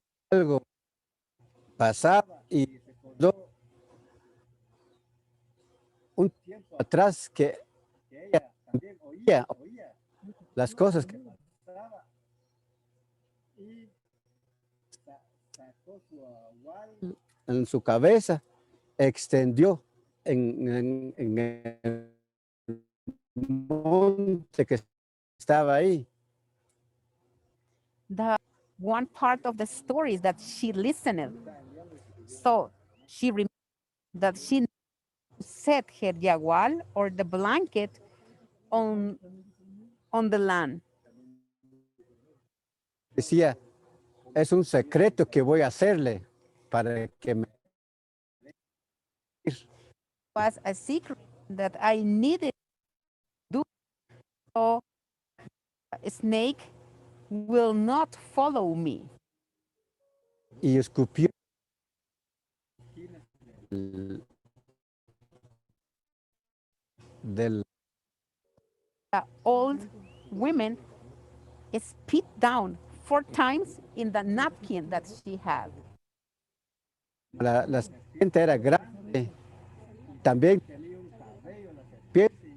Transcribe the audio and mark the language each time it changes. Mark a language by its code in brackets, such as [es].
[es] algo pasaba y recordó un tiempo atrás que ella también oía las cosas que pasaban y sacó su agual en su cabeza, extendió en el monte que estaba ahí. [en] The one part of the story is that she listened. So she remembered that she set her yagual or the blanket on the land. [es] Decía, es un secreto que voy a hacerle para que me... [en] It was a secret that I needed to do so a snake will not follow me. [es] Y escupió del [en] The old women spit down 4 times in the napkin that she had. [es] la serpiente era grande, también tenía un cabello, la serpiente,